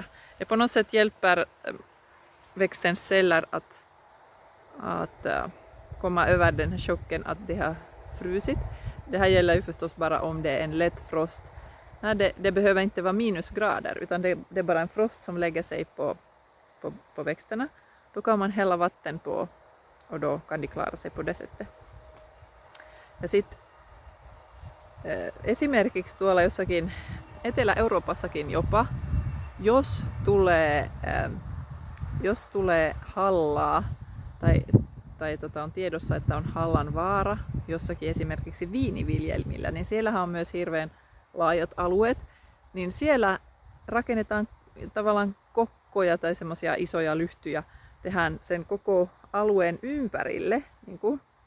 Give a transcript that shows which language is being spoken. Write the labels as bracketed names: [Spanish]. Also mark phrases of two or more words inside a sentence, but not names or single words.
[Swedish] Det på något sätt hjälper växtens celler att komma över den här chocken att det har frusit. Det här gäller ju förstås bara om det är en lätt frost. Nej, det behöver inte vara minusgrader utan det är bara en frost som lägger sig på växterna. Då kan man hälla vatten på och då kan de klara sig på det sättet. [Finnish] Ja sitten esimerkiksi tuolla jossakin Etelä-Euroopassakin jopa, jos tulee hallaa tai on tiedossa, että on hallan vaara jossakin esimerkiksi viiniviljelmillä, niin siellähän on myös hirveän laajat alueet, niin siellä rakennetaan tavallaan kokkoja tai semmoisia isoja lyhtyjä, tehdään sen koko alueen ympärille, niin kuin